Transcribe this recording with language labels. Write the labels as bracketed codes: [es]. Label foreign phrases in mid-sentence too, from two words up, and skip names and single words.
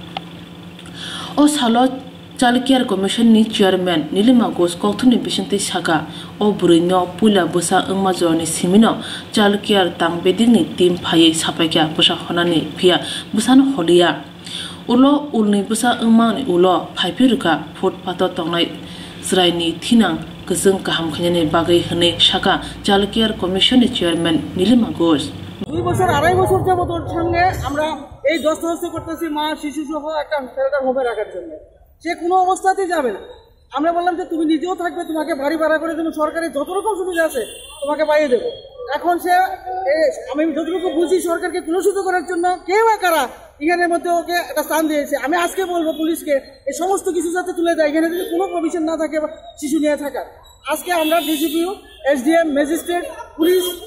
[trp] o salo Chalkiar Commission ni chairman Nilima Ghosh kokthuni bisinti saka o buringo pula busa angmajoni simino Chalkiar tangbeding ni team phai sapaikya busa honani phia busano holia ulo ulni busa angmani ulo phaipiruka footpath tongnai sraini thinang kajung kaham khanyani bagai hne saka Chalkiar Commission ni chairman Nilima Ghosh [bn] 2 বছর 2.5 বছর যাবত ওর সঙ্গে আমরা এই দস্তদস্তি করতেছি মা শিশু সহ একটা [en] shelter home [bn] রাখার জন্য সে কোনো অবস্থাতেই যাবে না আমরা বললাম যে তুমি নিজেও থাকবে তোমাকে বাড়ি ভাড়া করে দেব সরকারি যত রকম সুবিধা আছে তোমাকে পাইয়ে দেব এখন সে আমি যতটুকু বুঝি সরকারকে কুলুষিত করার জন্য কে বা কারা এখানের মধ্যে ওকে একটা স্থান দিয়েছে আমি আজকে বলবো পুলিশকে এই সমস্ত কিছু যাতে তুলে দেয় এখানে যদি কোনো প্রভিশন না থাকে শিশু নিয়ে থাকার আজকে আমরা [en] DCPO SDM magistrate police